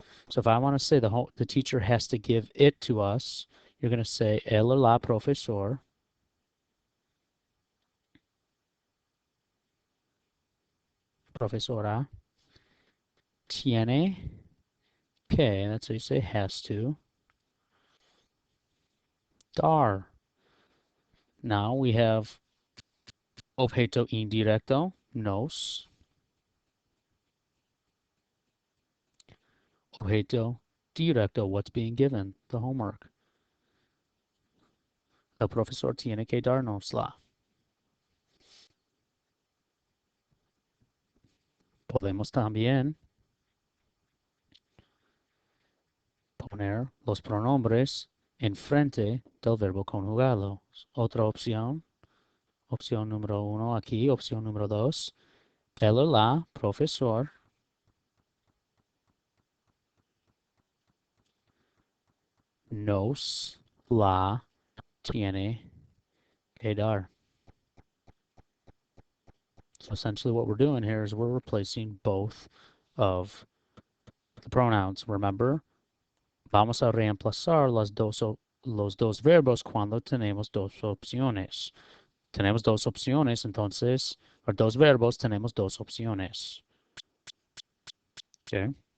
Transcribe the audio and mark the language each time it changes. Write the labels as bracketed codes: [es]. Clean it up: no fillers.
[en] So if I want to say the teacher has to give it to us, you're going to say [es] el o la profesor profesora tiene que, [en] that's how you say has to, dar. Now we have [es] objeto indirecto, nos, objeto directo, [en] what's being given, the homework. [es] El profesor tiene que darnosla. Podemos también poner los pronombres enfrente del verbo conjugado. Otra opción, opción número uno aquí, opción número dos, el o la profesor nos la tiene que dar. [en] So essentially what we're doing here is we're replacing both of the pronouns. [es] Remember, vamos a reemplazar los dos verbos cuando tenemos dos opciones. Tenemos dos opciones, entonces, o dos verbos, tenemos dos opciones. Okay.